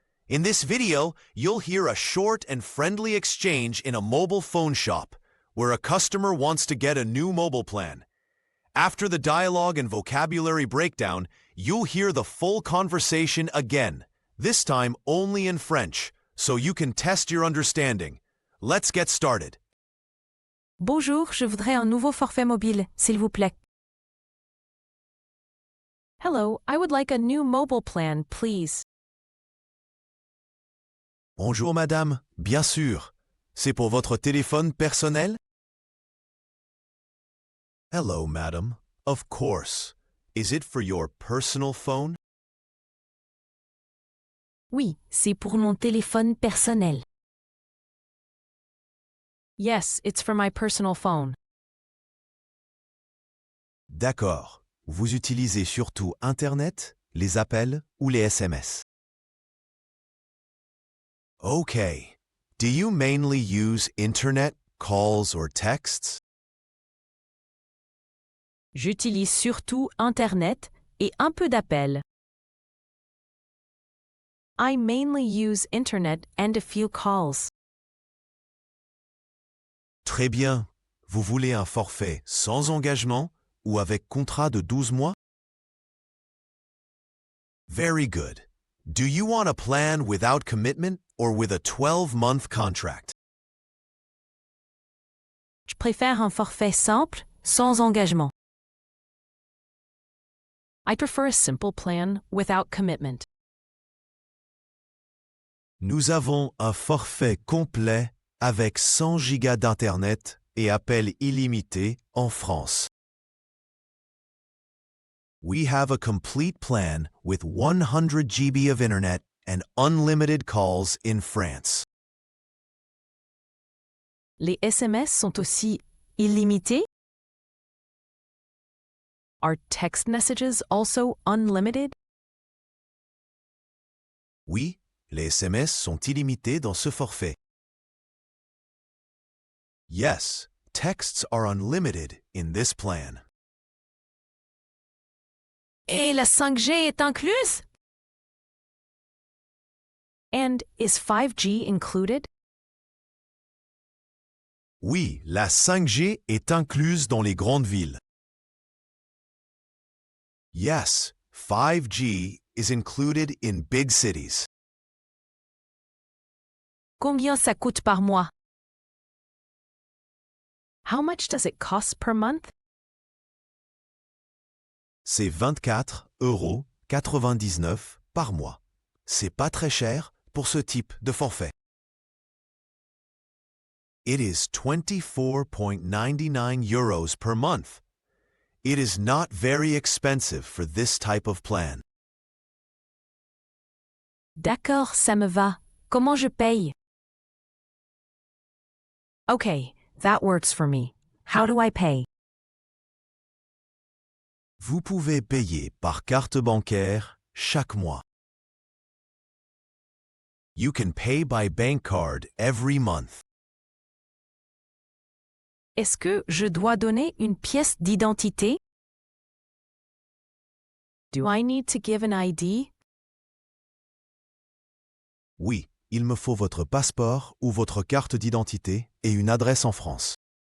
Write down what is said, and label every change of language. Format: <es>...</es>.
<en>In this video, you'll hear a short and friendly exchange in a mobile phone shop, where a customer wants to get a new mobile plan. After the dialogue and vocabulary breakdown, you'll hear the full conversation again, this time only in French, so you can test your understanding. Let's get started.</en> <fr>Bonjour, je voudrais un nouveau forfait mobile, s'il vous plaît.</fr> <en>Hello, I would like a new mobile plan, please.</en> <fr>Bonjour madame, bien sûr. C'est pour votre téléphone personnel?</fr> <en>Hello madam, of course. Is it for your personal phone?</en> <fr>Oui, c'est pour mon téléphone personnel.</fr> <en>Yes, it's for my personal phone.</en> <fr>D'accord. Vous utilisez surtout Internet, les appels ou les SMS?</fr> <en>Okay. Do you mainly use Internet, calls or texts?</en> <fr>J'utilise surtout Internet et un peu d'appels.</fr> <en>I mainly use Internet and a few calls.</en> <fr>Très bien. Vous voulez un forfait sans engagement ou avec contrat de 12 mois?</fr> <en>Very good. Do you want a plan without commitment or with a 12-month contract?</en> <fr>Je préfère un forfait simple, sans engagement.</fr> <en>I prefer a simple plan without commitment.</en> <fr>Nous avons un forfait complet avec 100 gigas d'Internet et appels illimités en France.</fr> <en>We have a complete plan with 100 GB of Internet and unlimited calls in France.</en> <fr>Les SMS sont aussi illimités?</fr> <en>Are text messages also unlimited?</en> <fr>Oui, les SMS sont illimités dans ce forfait.</fr> <en>Yes, texts are unlimited in this plan.</en> <fr>Et la 5G est incluse?</fr> <en>And is 5G included?</en> <fr>Oui, la 5G est incluse dans les grandes villes.</fr> <en>Yes, 5G is included in big cities.</en> <fr>Combien ça coûte par mois?</fr> <en>How much does it cost per month?</en> <fr>C'est 24,99 € par mois. C'est pas très cher pour ce type de forfait.</fr> <en>It is 24.99 euros per month. It is not very expensive for this type of plan.</en> <fr>D'accord, ça me va. Comment je paye?</fr> <en>Okay, that works for me. How do I pay?</en> <fr>Vous pouvez payer par carte bancaire chaque mois.</fr> <en>You can pay by bank card every month.</en> <fr>Est-ce que je dois donner une pièce d'identité?</fr> <en>Do I need to give an ID?</en> <fr>Oui, il me faut votre passeport ou votre carte d'identité et une adresse en France.</fr>